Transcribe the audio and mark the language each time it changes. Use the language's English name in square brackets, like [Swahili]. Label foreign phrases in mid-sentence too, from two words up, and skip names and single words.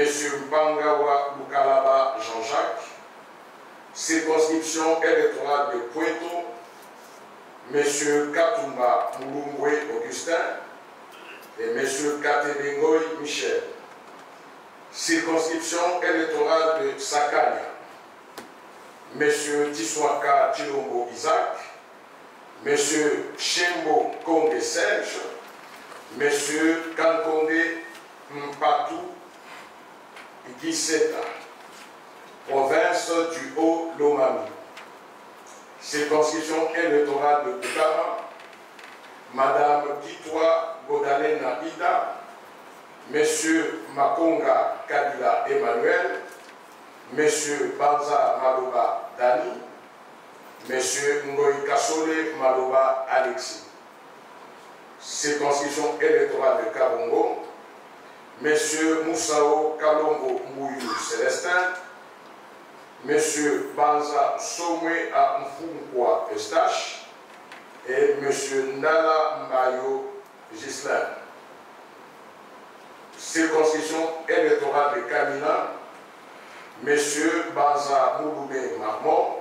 [French] Mpangawa Lukalaba Jean-Jacques. Circonscription électorale de Pointo, M. Katumba Mouloumboué Augustin et M. Katebengoy Michel. Circonscription électorale de Sakania, M. Tiswaka Chilombo Isaac, M. Chembo Kongé Serge, M. Kankonde Mpatou Giseta, province du Haut-Lomami. Circonscription électorale de Koutama, Madame Kitwa Godalena Ida, M. Makonga Kadila Emmanuel, M. Banza Maloba Dani, M. Ngoy Kassole Maloba Alexis. Circonscription électorale de Kabongo, M. Moussao Kalongo Mouyou Célestin, M. Banza Somwe à Mfounkwa Eustache et M. Ndala Mayo Gislain. Circonscription électorale de Kamina, M. Banza Mouloubé Marmont.